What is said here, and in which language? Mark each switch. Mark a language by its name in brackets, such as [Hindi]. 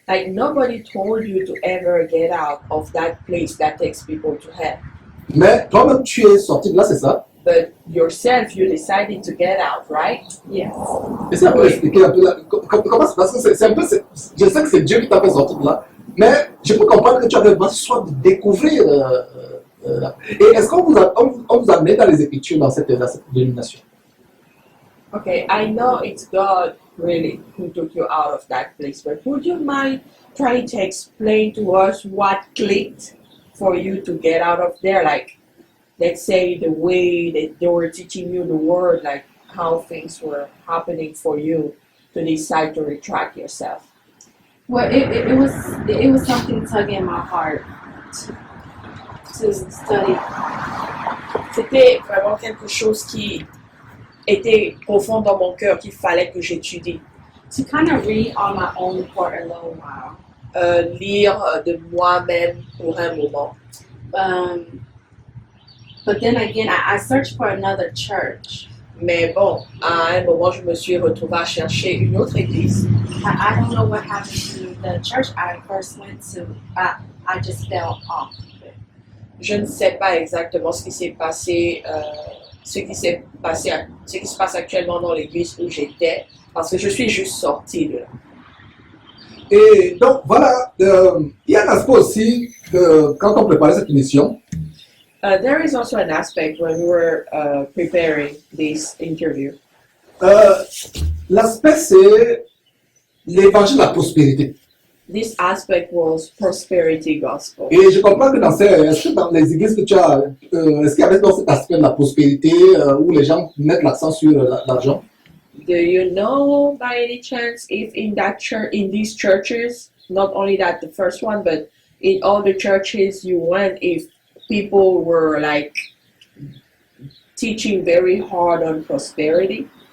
[English] like nobody told you to ever get out of that place that takes people to hell. [French] Mais toi-même, tu es sorti de là, c'est ça? [English] But yourself, you decided to get out, right? Yes. [French] Est-ce qu'on peut expliquer un peu comment c'est? Parce que c'est un peu... Je sais que c'est Dieu qui t'a fait sortir de là, mais je peux comprendre que tu avais besoin soit de découvrir... et est-ce qu'on vous a amené dans les Écritures dans cette dénomination? [English] Okay, I know it's God really who took you out of that place, but would you mind trying to explain to us what clicked for you to get out of there? Like, let's say the way that they were teaching you the word, like how things were happening for you to decide to retract yourself. Well, it was something tugging my heart to study. [French] C'était vraiment quelque chose qui était profond dans mon cœur qu'il fallait que j'étudie. [English] To kind of read on my own for a little while. [French] Lire de moi-même pour un moment. [English] But then again, I searched for another church. [French] Mais bon, à un moment, je me suis retrouvée à chercher une autre église. [English] I don't know what happened to the church I first went to. I just fell off. [French] Je ne sais pas exactement ce qui s'est passé, ce qui se passe actuellement dans l'église où j'étais, parce que je suis juste sortie de là. Et donc, voilà, il y a un aspect aussi, quand on préparait cette émission, [English] There is also an aspect when we were preparing this interview. [French] l'aspect c'est l'évangile de la prospérité. [English] This aspect was prosperity gospel. [French] Et je comprends que est-ce que dans les églises que tu as, est-ce qu'il y avait donc cet aspect de la prospérité où les gens mettent l'accent sur l'argent? [English] Do you know by any chance if in that church, in these churches, not only that the first one, but in all the churches you went, if people were like teaching very hard on prosperity,